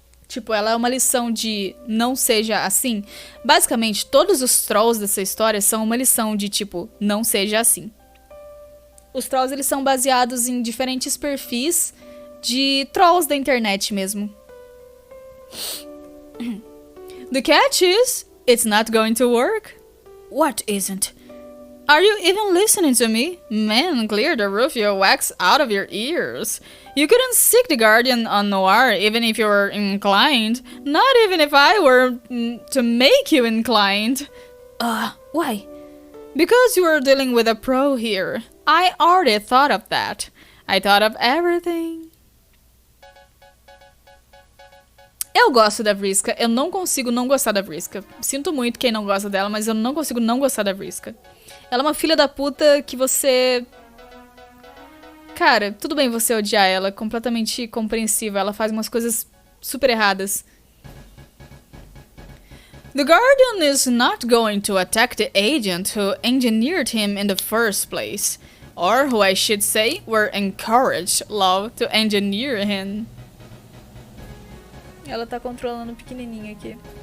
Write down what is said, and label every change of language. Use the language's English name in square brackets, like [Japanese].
[Portuguese] Tipo, ela é uma lição de não seja assim. Basicamente, todos os trolls dessa história são uma lição de tipo, não seja assim. Os trolls, eles são baseados em diferentes perfis de trolls da internet mesmo. [English] The catch is, it's not going to work. What isn't? Are you even listening to me? Man, clear the rufio wax out of your ears. You couldn't seek the Guardian on Noir even if you were inclined. Not even if I were to make you inclined. Why? Because you were dealing with a pro here. I already thought of that. I thought of everything. [Portuguese] Eu gosto da Vriska. Eu não consigo não gostar da Vriska. Sinto muito quem não gosta dela, mas eu não consigo não gostar da Vriska. Ela é uma filha da puta que você... Cara, tudo bem você odiar ela, é completamente compreensível. Ela faz umas coisas super erradas. [English] The Guardian is not going to attack the agent who engineered him in the first place. Or who I should say were encouraged, love, to engineer him. [Portuguese] Ela tá controlando o pequenininho aqui.